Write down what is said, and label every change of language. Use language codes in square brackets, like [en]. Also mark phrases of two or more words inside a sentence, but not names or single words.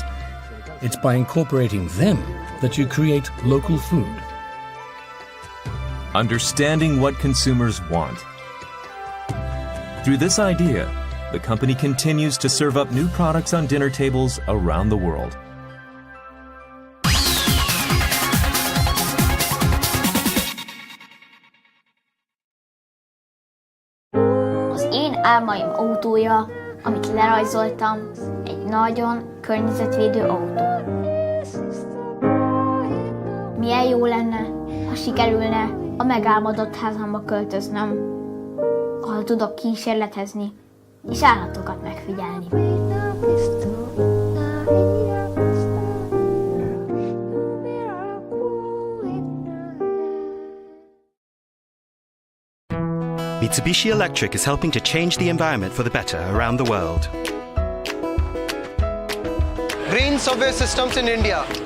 [en] It's by incorporating them that you create local food. Understanding what consumers want. Through this idea, the company continues to serve up new products on dinner tables around the world. [hu] Az én álmaim autója, amit lerajzoltam, egy nagyon környezetvédő autó. Milyen jó lenne, ha sikerülne a megálmodott házamba költöznöm, ahol tudok kísérletezni és állatokat megfigyelni. [en] Mitsubishi Electric is helping to change the environment for the better around the world. Green subway systems in India.